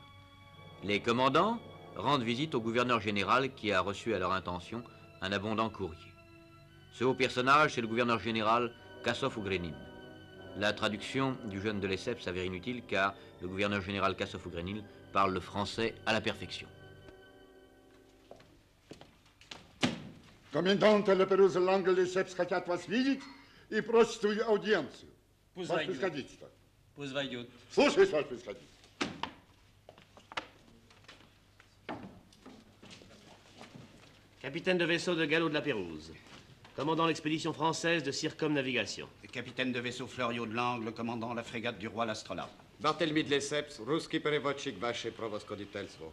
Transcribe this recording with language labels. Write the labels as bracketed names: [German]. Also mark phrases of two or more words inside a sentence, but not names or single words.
[French] Les commandants rendent visite au gouverneur général qui a reçu à leur intention un abondant courrier. Ce haut personnage, c'est le gouverneur général Kassov-Ougrenin. La traduction du jeune de Lesseps s'avère inutile car le gouverneur général Kassov-Ougrenin parle le français à la perfection. [Russian] Комендант Лаперуз Лангл Лесепс хотят вас видеть и просят аудиенцию. Пусть Ваше войдет. Превосходительство. Пусть войдет. Слушаюсь, Ваше Превосходительство. [French] Capitaine de vaisseau de galop de la Pérouse, commandant l'expédition française de circumnavigation. Capitaine de vaisseau Fleuriot de Langle, commandant la frégate du roi l'Astrolabe. [Russian] Barthélemy de Lesseps, Русский переводчик, Ваше Превосходительство.